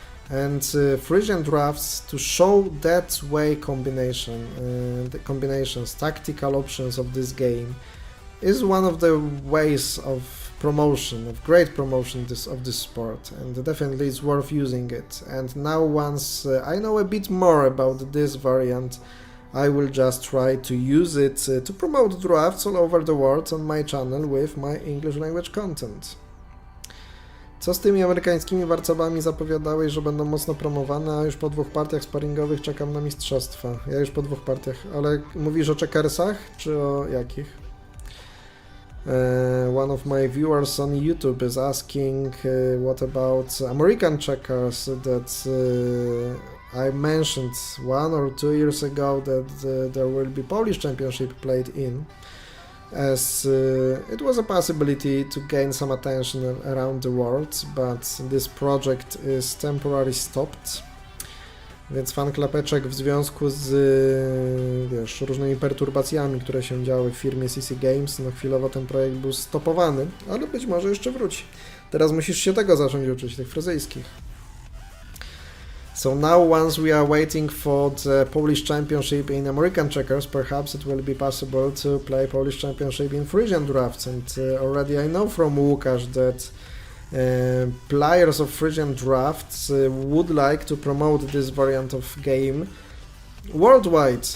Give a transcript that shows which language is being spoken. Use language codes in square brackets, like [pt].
[en] And Frisian drafts, to show that way the combinations, tactical options of this game, is one of the ways of promotion, of great promotion of this sport, and definitely it's worth using it. And now, once I know a bit more about this variant, I will just try to use it to promote drafts all over the world on my channel with my English language content. [pl] Co z tymi amerykańskimi warcabami? Zapowiadałeś, że będą mocno promowane, a już po 2 partiach sparingowych czekam na mistrzostwa. Ja już po 2 partiach, ale mówisz o checkersach, czy o jakich? [en] One of my viewers on YouTube is asking what about American checkers that I mentioned 1 or 2 years ago that there will be Polish championship played in, as it was a possibility to gain some attention around the world, but this project is temporarily stopped. [pl] Więc fan klapeczek w związku z różnymi perturbacjami, które się działy w firmie CC Games, no chwilowo ten projekt był stopowany, ale być może jeszcze wróci. Teraz musisz się tego zacząć uczyć, tych fryzyjskich. [en] So now, once we are waiting for the Polish Championship in American checkers, perhaps it will be possible to play Polish Championship in Frisian drafts, and already I know from Łukasz that players of Frisian drafts would like to promote this variant of game worldwide.